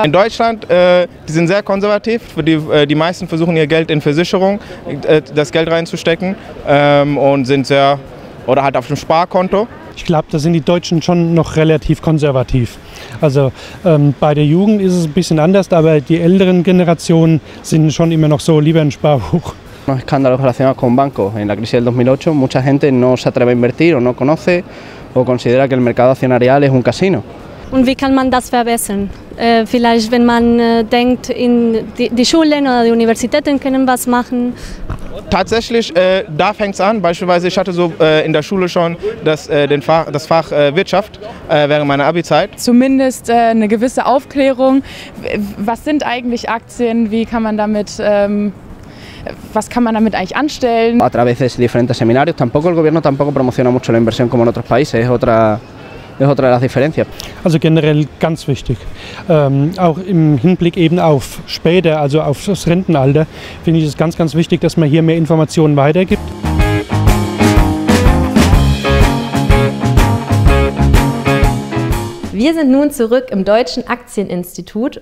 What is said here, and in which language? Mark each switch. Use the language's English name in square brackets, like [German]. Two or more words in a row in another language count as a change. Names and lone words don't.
[German] In Deutschland, die sind sehr konservativ. Die meisten versuchen ihr Geld in Versicherung, das Geld reinzustecken und sind sehr, oder halt auf dem Sparkonto. Ich glaube, da sind die Deutschen schon noch relativ konservativ. Also bei der Jugend ist es ein bisschen anders, aber die älteren Generationen sind schon immer noch so, lieber ein Sparbuch. [Spanish] Escándalos relacionados con bancos. En la crisis del 2008 mucha gente no se atreve a invertir o no conoce o considera que el mercado accionarial es un casino. [German] Und wie kann man das verbessern? Vielleicht, wenn man denkt, die Schulen oder die Universitäten können was machen. Tatsächlich, da fängt es an. Beispielsweise, ich hatte so in der Schule schon das Fach Wirtschaft während meiner Abi-Zeit. Zumindest eine gewisse Aufklärung. Was sind eigentlich Aktien? Wie kann man damit was kann man damit eigentlich anstellen? [Spanish] A través de diferentes seminarios, el gobierno tampoco promociona mucho la inversión como en otros países, es otra de las diferencias. [German] Also generell ganz wichtig. Auch im Hinblick eben auf später, also auf das Rentenalter, finde ich es ganz, ganz wichtig, dass man hier mehr Informationen weitergibt. Wir sind nun zurück im Deutschen Aktieninstitut.